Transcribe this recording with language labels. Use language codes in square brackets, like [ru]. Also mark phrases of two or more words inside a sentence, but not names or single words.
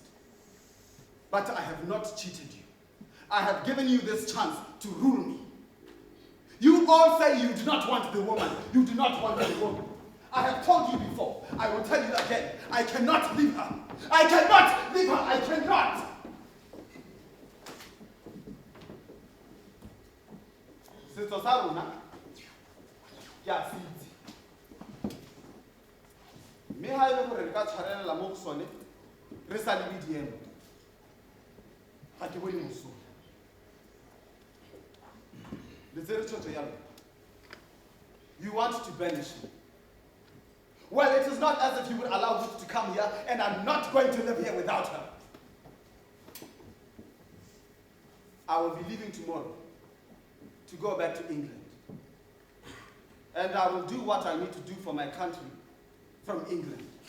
[en] But I have not cheated you. I have given you this chance to rule me. You all say you do not want the woman. You do not want the woman. I have told you before. I will tell you again. I cannot leave her. I cannot leave her. I cannot. [tn] Setso sa rona ke a se itse. Mme ha ile gore re ka tshwarelela mo go sone re sa le diemo. Ga ke bone mosola. Le tsere tshotso ya lona. [en] You want to banish me. Well, it is not as if you would allow Ruth to come here, and I'm not going to live here without her. I will be leaving tomorrow to go back to England. And I will do what I need to do for my country from England.